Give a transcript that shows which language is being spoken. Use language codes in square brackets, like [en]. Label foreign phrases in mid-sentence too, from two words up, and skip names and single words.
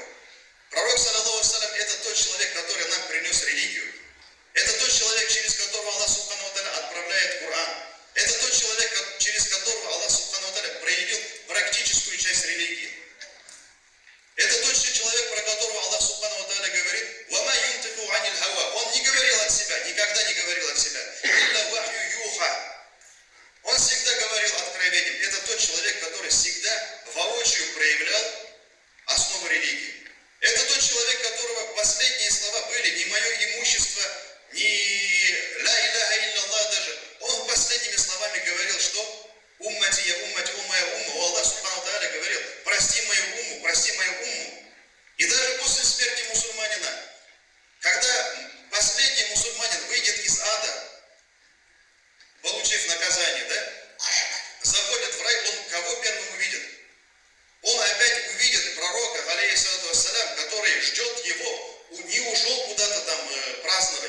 [ru] Пророк, [ar] صلى الله عليه, [ru] это тот человек, который нам принес религию. Это тот человек, через которого Аллах [ar] سبحانه وتعالى [ru] отправляет Коран. Это тот человек, через которого Аллах [ar] سبحانه وتعالى [ru] проявил практическую часть религии. Это тот человек, про которого Аллах [ar] سبحانه وتعالى [ru] говорит: [ar] «وما ينطق عن الهوى». [ru] Он не говорил от себя, никогда не говорил от себя. [ar] «إلا وحي يوحى». [ru] Он всегда говорил откровением. Это тот человек, который всегда воочию проявлял основу религии. Это тот человек, которого последние слова были не мое имущество, не [ar] لا إله إلا الله [ru] даже. Он последними словами говорил, что [ar] أمتي يا أمتي, [ru] уммая умма. Аллах [ar] سبحانه تعالى [ru] говорил: прости мою умму, прости мою умму. И даже после смерти мусульманина, когда последний мусульманин выйдет из ада, получив наказание, заходит в рай, он кого первым увидит? Он опять увидит пророка, [ar] عليه الصلاة والسلام, [ru] который ждет его, не ушел куда-то там праздновать.